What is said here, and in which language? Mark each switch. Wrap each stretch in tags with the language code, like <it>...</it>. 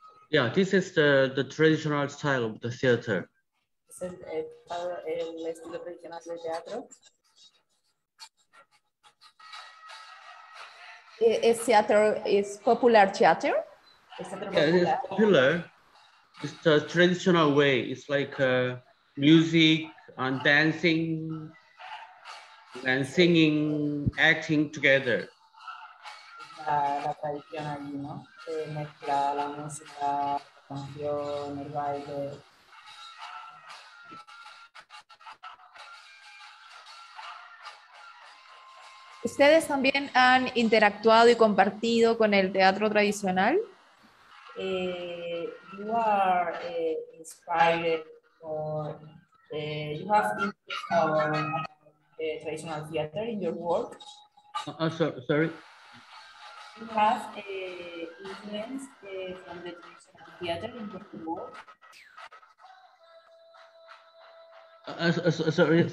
<en>Yeah, this is the traditional style of the theater.</en> <es>Es el estilo tradicional del teatro.</es> <en>Is popular theater?</en> <es>Es teatro</es> <en>Yeah, it is popular. popular. It's the traditional way. It's like music and dancing and singing, acting together.</en> <es>La tradición allí, ¿no? Mezcla la música, la canción, el baile. ¿Ustedes también han interactuado y compartido con el teatro tradicional?</es> <en>You are inspired or you have interest on traditional theater in your work? Sorry. You have influence from the traditional theater in your work?</en>